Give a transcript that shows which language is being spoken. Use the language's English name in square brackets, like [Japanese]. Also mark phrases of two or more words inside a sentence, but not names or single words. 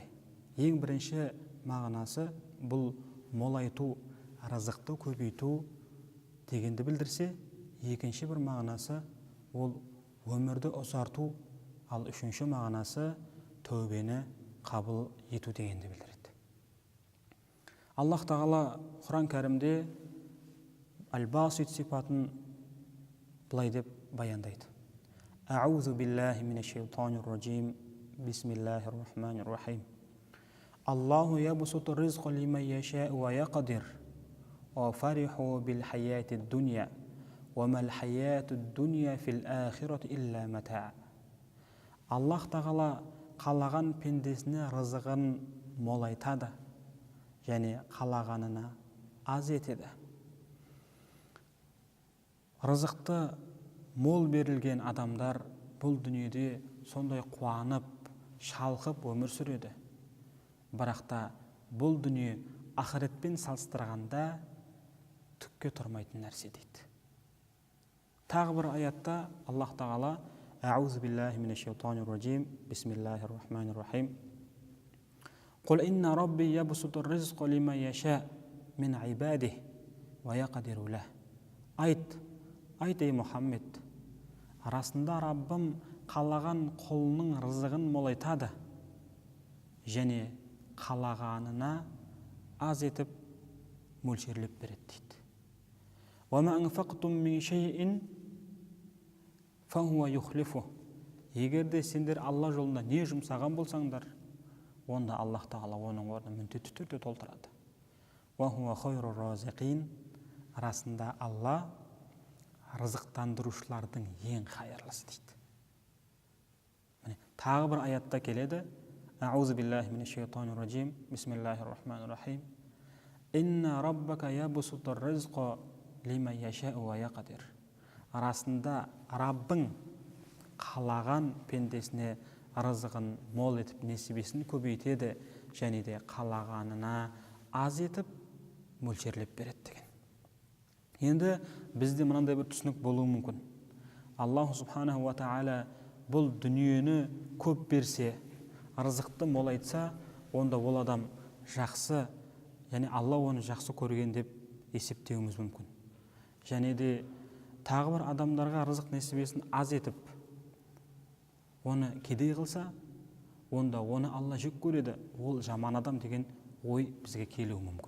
[Kazakh] Ең бірінші мағынасы бұл молайту, разықты көбейту дегенді білдірсе, екінші бір мағынасы ол өмірді ұзарту, ал үшінші мағынасы тәубені қабыл ету дегенді білдіреді. Аллах тағала Құран кәрімде Әл-Басит сипатын былай деп баяндайды. [Arabic] أعوذ بالله من الشيطان الرجيم. بسم الله الرحمن الرحيم. الله يبسط الرزق لمن يشاء ويقدر. وفرحوا بالحياة الدنيا. وما الحياة الدنيا في الآخرة إلا متاع. [Kazakh] Аллах тағала қалаған пендесіне рызығын молайтады, және қалағанына аз етеді. Рызықты мол берілген адамдар бұл дүниеде сондай қуанып, шалқып өмір сүреді. Бірақ та бұл дүние ақыретпен салыстырғанда түкке тұрмайтын нәрсе дейді. Тағы бір аятта Аллах тағала [Arabic] أعوذ بالله من الشيطان الرجيم. بسم الله الرحمن الرحيم. قل إن ربي يبسط الرزق لمن يشاء من عباده ويقدر له. [Kazakh] Айт ей Мұхаммед, расында Раббым қалаған құлының рызығын молайтады, және қалағанына аз етіп мөлшерлеп береді дейді. [Arabic] وما أنفقتم من شيء فهو يخلفه. [Kazakh] Егерде сендер Алла жолында не жұмсаған болсаңдар, онда Аллах тағала оның орнын міндетті түрде толтырады. [Arabic] وهو خير الرازقين. [Kazakh] Расында Алла рызықтандырушылардың ең хайырлысы дейді. Тағы бір аятта келеді. [Arabic] أعوذ بالله من الشيطان الرجيم بسم الله الرحمن الرحيم. إن ربك يبسط الرزق لمن يشاء ويقدر. [Kazakh] арасында Раббың қалаған пендесіне рызығын мол етіп, несібесін көбейтеді, және де қалағанына аз етіп мөлшерлеп береді деген. Енді бізде мынандай бір түсінік болуы мүмкін. [Arabic] الله سبحانه وتعالى [Kazakh] бұл дүниені көп берсе, рызықты молайтса, онда ол адам жақсы, және Алла оны жақсы көрген деп есептеуіміз мүмкін. Және де тағы бір адамдарға рызық несібесін аз етіп, оны кедей қылса, онда оны Алла жек көреді, ол жаман адам деген ой бізге келуі мүмкін.